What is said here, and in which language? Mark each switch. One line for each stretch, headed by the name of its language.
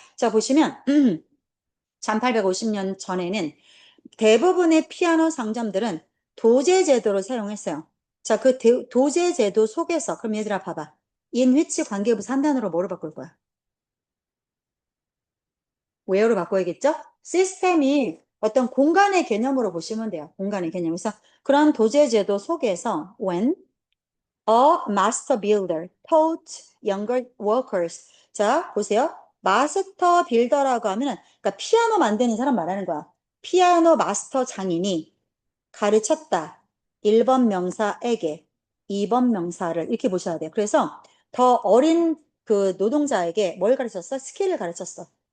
Korean: 자, 보시면 1850년 전에는 대부분의 피아노 상점들은 도제 제도를 사용했어요. 자, 그 도제 제도 속에서 그럼 얘들아 봐봐. in which 관계부사 한 단어로 뭐로 바꿀 거야? where로 바꿔야겠죠? 시스템이 어떤 공간의 개념으로 보시면 돼요. 공간의 개념. 그래서 그런 도제 제도 속에서
English: when a master builder taught younger workers.
Korean: 자, 보세요. 마스터 빌더라고 하면은 그러니까 피아노 만드는 사람 말하는 거야. 피아노 마스터 장인이 가르쳤다. 1번 명사에게 2번 명사를 이렇게 보셔야 돼요. 그래서 더 어린 그 노동자에게 뭘 가르쳤어? 스킬을 가르쳤어.